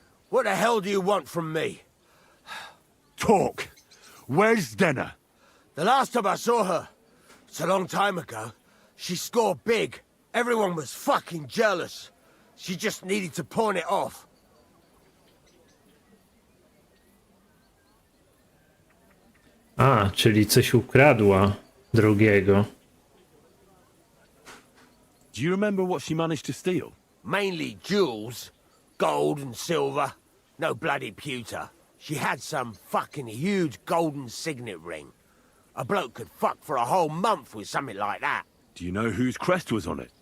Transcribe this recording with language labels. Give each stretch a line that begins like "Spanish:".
English: What the hell do you want from me? Talk! Where's Zdena? The last time I saw her, it's a long time ago, she scored big. Everyone was fucking jealous. She just needed to pawn it off.
Polish: A, czyli coś ukradła drugiego.
English: Do you remember what she managed to steal? Mainly jewels. Gold and silver. No bloody pewter. She had some fucking huge golden signet ring. A bloke could fuck for a whole month with something like that. Do you know whose crest was on it?